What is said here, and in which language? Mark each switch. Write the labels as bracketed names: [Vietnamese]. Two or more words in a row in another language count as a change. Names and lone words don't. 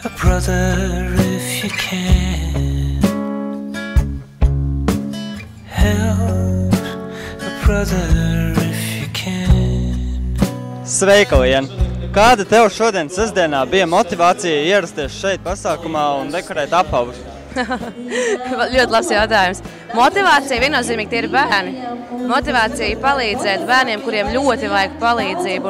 [English] brother if you can. Help a brother if you can. [Latvian] Sveika, Lien! Kāda tev šodien sestdienā bija motivācija ierasties šeit pasākumā un dekorēt apavus? Ļoti labs jautājums. Motivācija viennozīmīgi tie ir bērni. Motivācija palīdzēt bērniem, kuriem ļoti vajag palīdzību.